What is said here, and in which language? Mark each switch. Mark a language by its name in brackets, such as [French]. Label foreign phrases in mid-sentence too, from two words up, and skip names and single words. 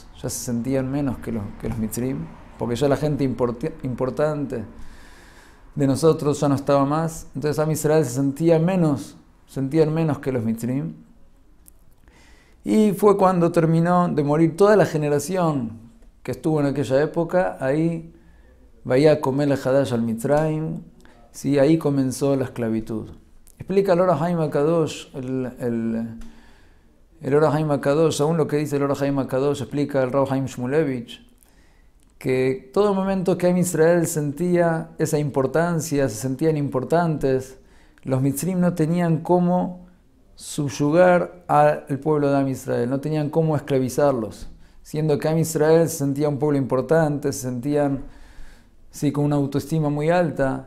[Spanish] Ya se sentían menos que los Mitzrim, porque ya la gente importante de nosotros ya no estaba más. Entonces [Hebrew] עם ישראל [Spanish] sentían menos que los Mitzrim. Y fue cuando terminó de morir toda la generación que estuvo en aquella época. [Hebrew] Ahí ויקם מלך חדש על מצרים. [Spanish] Sí, ahí comenzó la esclavitud. Explica el Or HaChaim HaKadosh, el Or HaChaim HaKadosh, según lo que dice el Or HaChaim HaKadosh, explica el Rav Chaim Shmulevich, que todo momento que [Hebrew] עם ישראל [Spanish] sentía esa importancia, se sentían importantes, los Mitzrim no tenían cómo subyugar al pueblo de [Hebrew] עם ישראל, [Spanish] no tenían cómo esclavizarlos, siendo que [Hebrew] עם ישראל [Spanish] se sentía un pueblo importante, se sentían con una autoestima muy alta.